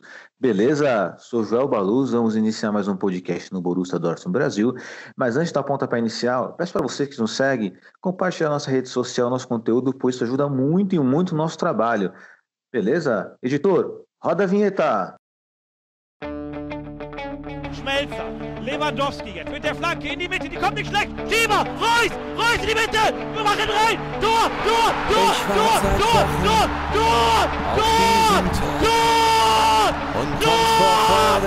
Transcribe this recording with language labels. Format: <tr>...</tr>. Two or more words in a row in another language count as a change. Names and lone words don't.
<pt>Beleza? Sou Joel Baluz, vamos iniciar mais um podcast no Borussia Dortmund Brasil. Mas antes da pontapé inicial, peço para você que nos segue, compartilhar nossa rede social, nosso conteúdo, pois isso ajuda muito e muito o nosso trabalho. Beleza? Editor, roda a vinheta!</pt> <de>Schmelzer, Lewandowski jetzt mit der Flanke in die Mitte, die kommt nicht schlecht. Schieber, Reus in die Mitte, wir machen rein. Tor! Und kommt vor Freude</de>